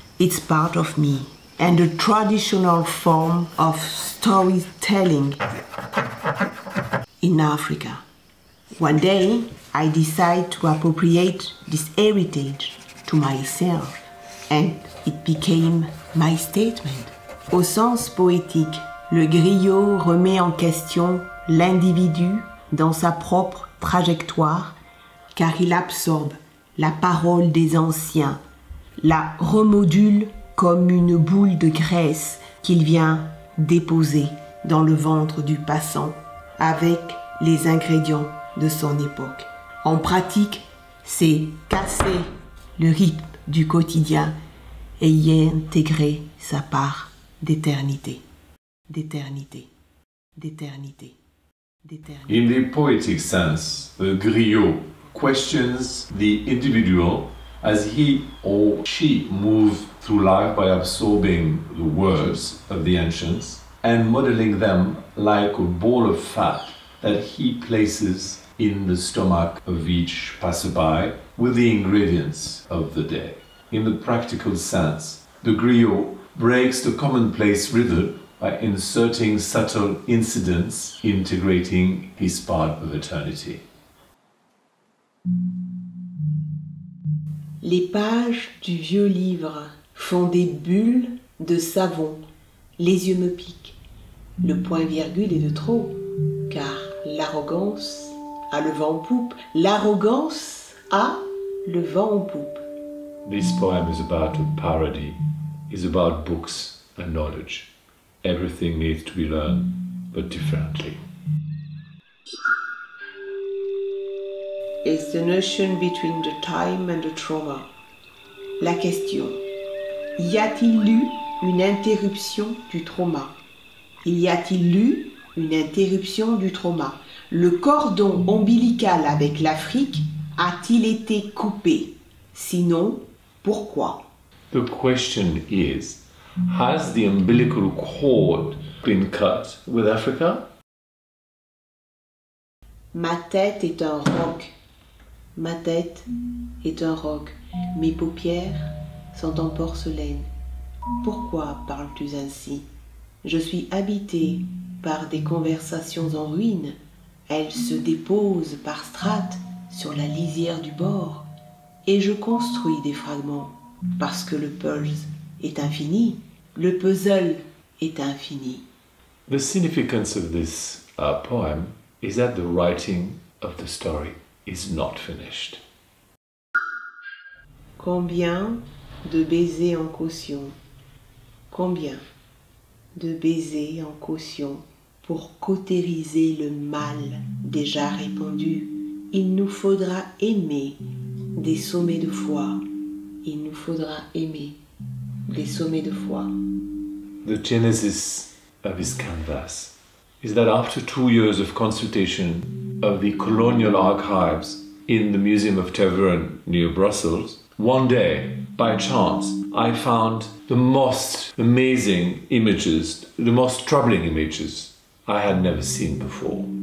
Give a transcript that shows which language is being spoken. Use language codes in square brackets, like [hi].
[en] It's part of me, and a traditional form of storytelling in Africa. One day, I decide to appropriate this heritage to myself, and it became my statement. [fr] Au sens poétique, le griot remet en question l'individu dans sa propre trajectoire, car il absorbe la parole des anciens, la remodule comme une boule de graisse qu'il vient déposer dans le ventre du passant avec les ingrédients de son époque. En pratique, c'est casser le rythme du quotidien et y intégrer sa part d'éternité, d'éternité, d'éternité, d'éternité. [en] In the poetic sense, the griot questions the individual as he or she moves through life by absorbing the words of the ancients and modeling them like a ball of fat that he places in the stomach of each passerby with the ingredients of the day. In the practical sense, the griot breaks the commonplace rhythm by inserting subtle incidents, integrating his part of eternity. [fr] Les pages du vieux livre font des bulles de savon. Les yeux me piquent. Le point-virgule est de trop, car l'arrogance a le vent en poupe. L'arrogance a le vent en poupe. [en] This poem is about a parody, is about books and knowledge. Everything needs to be learned, but differently. It's the notion between the time and the trauma. [fr] La question: y a-t-il eu une interruption du trauma? Y a-t-il eu une interruption du trauma? Le cordon ombilical avec l'Afrique a-t-il été coupé? Sinon, pourquoi? [en] The question is, has the umbilical cord been cut with Africa? [fr] Ma tête est un roc. Ma tête est un roc. Mes paupières sont en porcelaine. Pourquoi parles-tu ainsi? Je suis habité par des conversations en ruine. Elles se déposent par strates sur la lisière du bord. Et je construis des fragments parce que le puzzle est infini. Le puzzle est infini. [en] The significance of this poem is that the writing of the story is not finished. [fr] Combien de baisers en caution? Combien de baisers en caution pour cautériser le mal déjà répandu? Il nous faudra aimer des sommets de foi. Il nous faudra aimer des sommets de foi. [en] The genesis of his canvas is that after 2 years of consultation of the colonial archives in the Museum of Tavern near Brussels, one day, by chance, I found the most amazing images, the most troubling images I had never seen before.